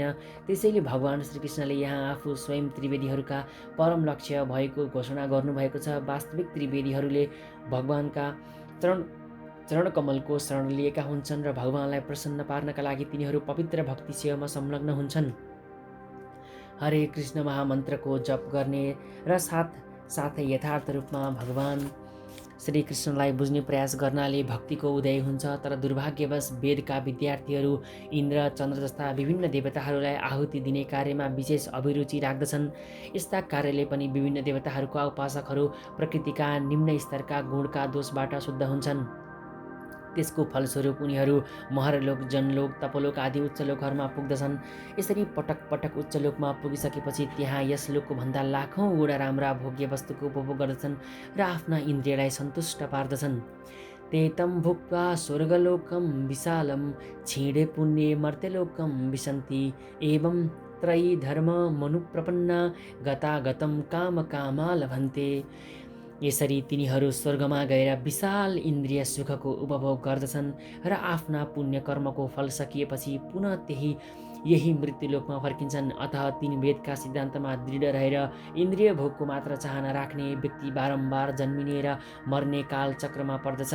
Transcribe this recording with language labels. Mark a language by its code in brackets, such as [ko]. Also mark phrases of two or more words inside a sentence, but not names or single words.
[ne] त्यसैले भगवान् श्रीकृष्णले यहाँ आफू स्वयं त्रिवेदीहरूका परम लक्ष्य भएको घोषणा गर्नुभएको छ। वास्तविक त्रिवेदीहरूले भगवानका चरणकमलको शरण लिएका हुन्छन् र भगवानलाई प्रसन्न पार्नका लागि तिनीहरू पवित्र भक्ति सेवामा संलग्न हुन्छन्। हरे कृष्ण महामन्त्रको जप गर्ने र साथै यथार्थ रूपमा भगवान श्रीकृष्णलाई बुझ्ने प्रयास गर्नाले भक्तिको उदय हुन्छ। तर दुर्भाग्यवश वेदका विद्यार्थीहरू इन्द्र, चन्द्र जस्ता विभिन्न देवताहरूलाई आहुति दिने कार्यमा विशेष अभिरुचि राख्दछन्। यस्ता कार्यले पनि विभिन्न देवताहरूका उपासकहरू प्रकृतिका निम्न स्तरका गुणका दोषबाट शुद्ध हुन्छन्। त्यसको फलस्वरूप उनीहरू महरलोक, जनलोक, तपलोक आदि उच्च लोकहरूमा पुग्दछन्। यसरी पटक पटक उच्च लोकमा पुगिसकेपछि त्यहाँ यस लोकको भन्दा लाखौँ गुणा राम्रा भोग्य वस्तुको उपभोग गर्दछन् र आफ्ना इन्द्रियलाई सन्तुष्ट पार्दछन्। [sa] तेतं भुक्त्वा स्वर्गलोकं विशालं क्षीणे पुण्ये मर्त्यलोकं विशन्ति एवं त्रयी धर्म मनुप्रपन्ना गतागतं कामकामा लभन्ते। [ne] यसरी तिनीहरू स्वर्गमा गएर विशाल इन्द्रिय सुखको उपभोग गर्दछन् र आफ्ना पुण्य कर्मको फल सकिएपछि पुनः यही मृत्युलोकमा फर्किन्छन्। अतः 3 वेदका सिद्धान्तमा दृढ रहेर इन्द्रिय भोगको मात्र चाहना राख्ने व्यक्ति बारम्बार जन्मिने र मर्ने काल चक्रमा पर्दछ।